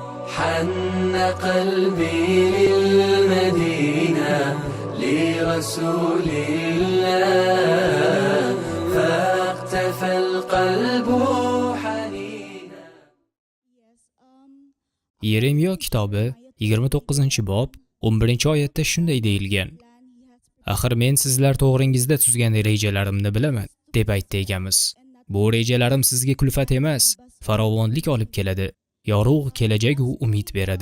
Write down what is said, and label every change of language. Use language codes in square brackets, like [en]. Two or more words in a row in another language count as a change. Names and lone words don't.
[ar] حن قلبي للمدينة لرسول الله فاقتفى القلب حنينا. [uz] Yeremiyo kitobi 29-bob 11-oyatda shunday deyilgan: Axir men sizlar to'g'ringizda tuzgan rejalarimni bilaman, deb aytdi egamiz. Bu rejalarim sizga kulfat emas, farovonlik olib keladi, yorug' kelajak va umid beradi.